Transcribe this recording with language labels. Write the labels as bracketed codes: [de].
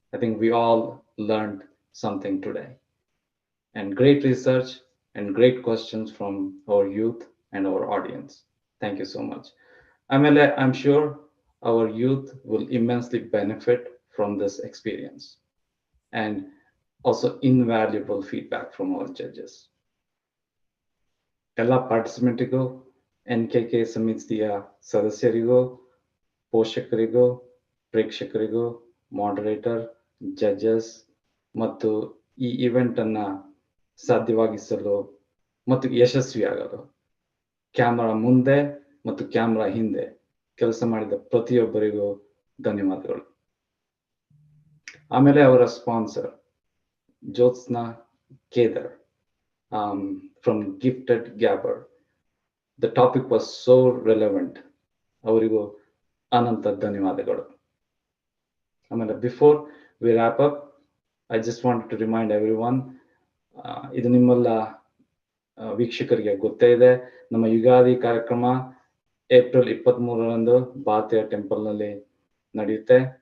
[en] I think we all learned something today, and great research and great questions from our youth and our audience. Thank you so much. I'm sure our youth will immensely benefit from this experience, and also invaluable feedback from our judges. [kn] ಎಲ್ಲ ಪಾರ್ಟಿಸಿಪೆಂಟಿಗೂ NKK ಸಮಿತಿಯ ಸದಸ್ಯರಿಗೂ ಪೋಷಕರಿಗೂ ಪ್ರೇಕ್ಷಕರಿಗೂ moderator judges ಮತ್ತು ಈ event ಅನ್ನ ಸಾಧ್ಯವಾಗಿಸಲು ಮತ್ತು ಯಶಸ್ವಿಯಾಗಲು camera ಮುಂದೆ ಮತ್ತು camera ಹಿಂದೆ ಕೆಲಸ ಮಾಡಿದ ಪ್ರತಿಯೊಬ್ಬರಿಗೂ ಧನ್ಯವಾದಗಳು. ಆಮೇಲೆ ಅವರ sponsor Jyotsna Kedar from Gifted Gabber. [en] The topic was so relevant. [kn] ಅವರಿಗೂ ಅನಂತ ಧನ್ಯವಾದಗಳು. ಆಮೇಲೆ [en] before we wrap up, I just want to remind everyone, [kn] ಇದು ನಿಮ್ಮೆಲ್ಲ ವೀಕ್ಷಕರಿಗೆ ಗೊತ್ತೇ ಇದೆ, ನಮ್ಮ ಯುಗಾದಿ ಕಾರ್ಯಕ್ರಮ ಏಪ್ರಿಲ್ 23ರಂದು ಭಾರತೀಯ ಟೆಂಪಲ್ನಲ್ಲಿ ನಡೆಯುತ್ತೆ.